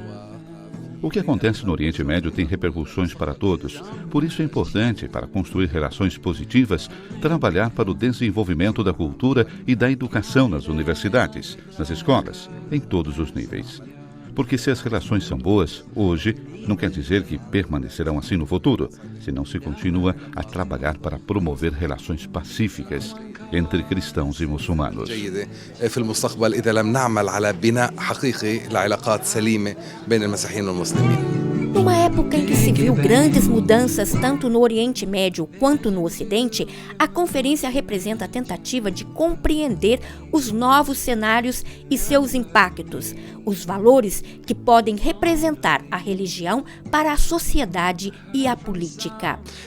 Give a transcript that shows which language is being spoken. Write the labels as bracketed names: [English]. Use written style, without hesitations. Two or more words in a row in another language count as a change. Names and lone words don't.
[Portuguese] O que acontece no Oriente Médio tem repercussões para todos, por isso é importante, para construir relações positivas, trabalhar para o desenvolvimento da cultura e da educação nas universidades, nas escolas, em todos os níveis. Porque se as relações são boas, hoje, não quer dizer que permanecerão assim no futuro, se não se continua a trabalhar para promover relações pacíficas entre cristãos e muçulmanos. [Arabic] في المستقبل إذا لم نعمل على بناء حقيقي لعلاقات سليمة بين المسيحيين والمسلمين. [Portuguese] Numa época em que se viu grandes mudanças tanto no Oriente Médio quanto no Ocidente, a conferência representa a tentativa de compreender os novos cenários e seus impactos, os valores que podem representar a religião para a sociedade e a política.